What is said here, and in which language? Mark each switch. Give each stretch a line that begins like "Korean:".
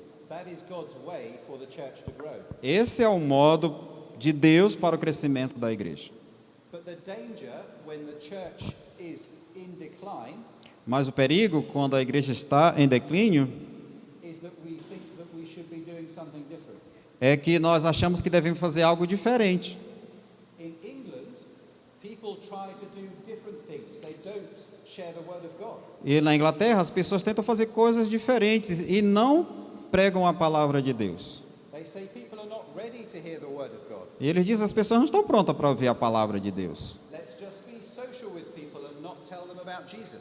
English: that is God's way for the church to grow.
Portuguese: esse é o modo de Deus para o crescimento da igreja.
English: But the danger when the church is in decline
Portuguese: Mas o perigo, quando a igreja está em declínio,
English: is that we think that we should be doing something different.
Portuguese: é que nós achamos que devemos fazer algo diferente.
English: In England, people try to do different things. They don't share the word of God.
Portuguese: E na Inglaterra, as pessoas tentam fazer coisas diferentes e não pregam a palavra de Deus.
English: They say people are not ready to hear the word of God.
Portuguese: E eles dizem, as pessoas não estão prontas para ouvir a palavra de Deus.
English: Let's just be social with people and not tell them about Jesus.